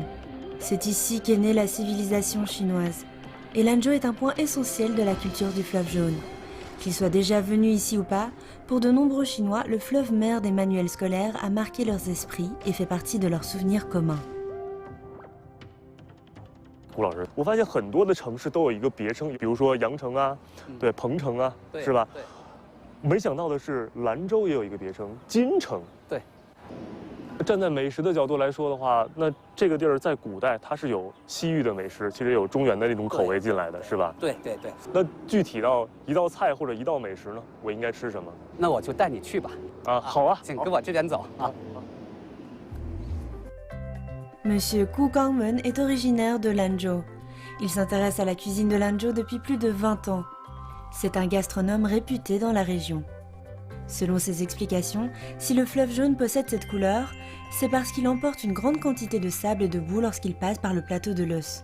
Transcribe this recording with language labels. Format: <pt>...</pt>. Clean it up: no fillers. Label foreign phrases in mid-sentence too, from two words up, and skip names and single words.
<fr>C'est ici qu'est née la civilisation chinoise. Et Lanzhou est un point essentiel de la culture du fleuve jaune. Qu'ils soient déjà venus ici ou pas, pour de nombreux Chinois, le fleuve mère des manuels scolaires a marqué leurs esprits et fait partie de leurs souvenirs communs.</fr> <zh>胡老师，我发现很多的城市都有一个别称，比如说羊城啊，对，彭城啊，是吧？对。没想到的是，兰州也有一个别称，金城。对。站在美食的角度来说的话，那这个地儿在古代它是有西域的美食，其实有中原的那种口味进来的，是吧？对。那具体到一道菜或者一道美食呢，我应该吃什么？那我就带你去吧。好啊，请跟我这边走啊。</zh> <fr>Monsieur Gu Gangmen est originaire de Lanzhou. Il s'intéresse à la cuisine de Lanzhou depuis plus de 20 ans. C'est un gastronome réputé dans la région. Selon ses explications, si le fleuve jaune possède cette couleur, c'est parce qu'il emporte une grande quantité de sable et de boue lorsqu'il passe par le plateau de l'Eus.</fr>